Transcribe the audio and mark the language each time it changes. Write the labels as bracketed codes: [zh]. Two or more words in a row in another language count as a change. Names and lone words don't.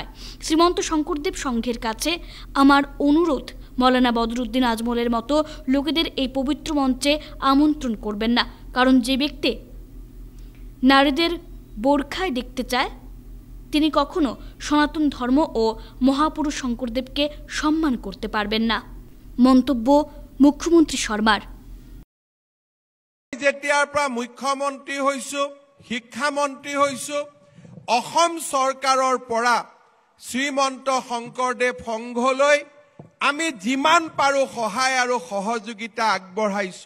[bn] শ্রীমন্ত শঙ্করদেব সংঘের কাছে আমার অনুরোধ, মৌলানা বদরুদ্দিন আজমলের মতো লোকেদের এই পবিত্র মঞ্চে আমন্ত্রণ করবেন না, কারণ যে ব্যক্তি নারীদের বোরখায় দেখতে চায় তিনি কখনো সনাতন ধর্ম ও মহাপুরুষ শঙ্করদেবকে সম্মান করতে পারবেন না। মন্তব্য মুখ্যমন্ত্রী শর্মার। [as] যেতিয়াৰ পৰা মুখ্যমন্ত্ৰী হৈছো, শিক্ষামন্ত্ৰী হৈছো, অসম চৰকাৰৰ পৰা শ্ৰীমন্ত শংকৰদেৱ সংঘলৈ আমি যিমান পাৰো সহায় আৰু সহযোগিতা আগবঢ়াইছো।